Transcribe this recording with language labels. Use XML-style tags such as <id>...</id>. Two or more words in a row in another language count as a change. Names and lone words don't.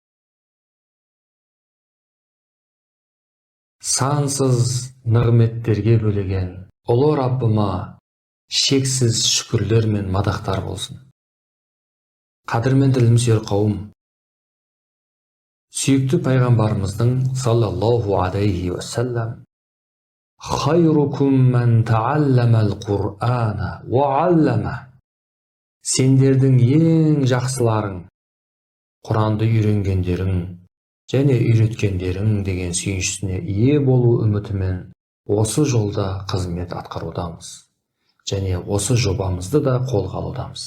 <kk>Сансыз нығметтерге бөлеген ұлы Раббыма шексіз шүкірлер мен мадақтар болсын. Қадірменді ілімсүйер қауым, сүйікті пайғамбарымыздың</kk> <ar>صلى الله عليه وسلم «خيركم من تعلم القرآن وعلمه».</ar> <kk>Сендердің ең жақсыларың Құранды үйренгендерің және үйреткендерің деген сүйіншісіне ие болу үмітімен осы жолда қызмет атқарудамыз және осы жобамызды да қолға алудамыз.</kk>